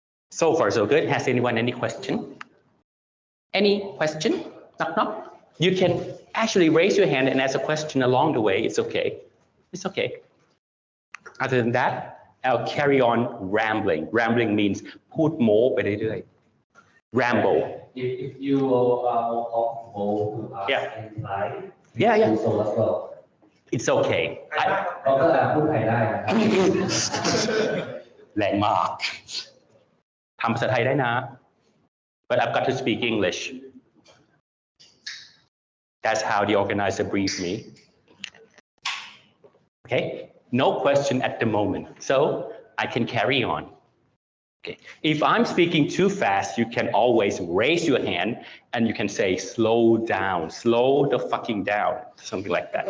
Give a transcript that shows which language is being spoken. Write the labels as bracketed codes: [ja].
[en] So far, so good. Has anyone any question? Any question? Knock, knock. You can actually raise your hand and ask a question along the way. It's okay. It's okay. Other than that, I'll carry on rambling. Rambling means [th] พูดโม้ไปเรื่อยๆ [en] ramble. If you are comfortable to ask any slide, do so as well. It's okay. [th] เราก็จะพูดไทยได้นะครับ แรงมากทำภาษาไทยได้นะ [en] but I've got to speak English. That's how the organizer briefed me. Okay, no question at the moment, so I can carry on. Okay, if I'm speaking too fast, you can always raise your hand and you can say slow down, slow the fucking down, something like that.